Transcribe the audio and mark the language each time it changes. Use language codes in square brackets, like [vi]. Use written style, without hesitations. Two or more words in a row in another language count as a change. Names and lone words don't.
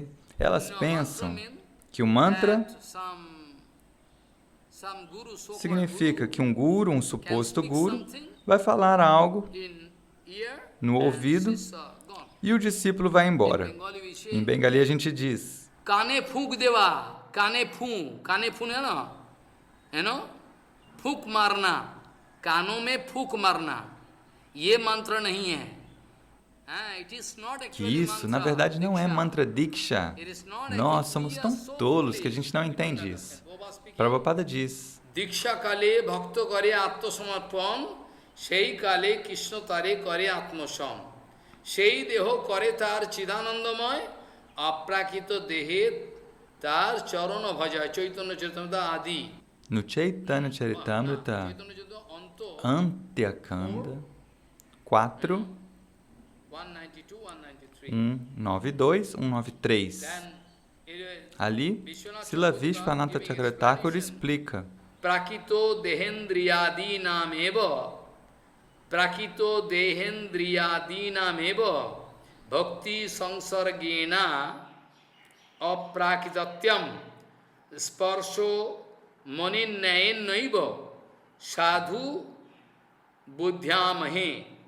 [pt] Elas pensam que o mantra significa que um guru, um suposto guru, vai falar algo no ouvido e o discípulo vai embora. Em bengali a gente diz: [bn] কানে ফুঁক দেবা, কানে ফুঁক [pt] é não? [hi] फूँक मारना, कानों में फूँक मारना. ये मंत्र नहीं है. [pt] Que isso, na verdade, não é mantra diksha. Nós somos tão tolos que a gente não entende isso. Prabhupada diz: [bn] দীক্ষাকালে ভক্ত করে আত্মসমর্পণ, সেই কালে কৃষ্ণ তারে করে আত্মসম. সেই দেহ করে তার চিদানন্দময়, অপ্রাকৃত দেহে তার চরণ ভজ, Chaitanya Charitamrita adi. [pt] No Chaitanya Charitamrita, Antyakanda 4, 192, 193. Ali, Srila Vishwanatha Chakravarti explica: [sa] प्राकृत देहेन्द्रियादीनाम् एव भक्ति संसर्गेण अप्राकृतत्वं स्पर्शो मणिन्यायेन नैव साधु बुद्ध्यामहे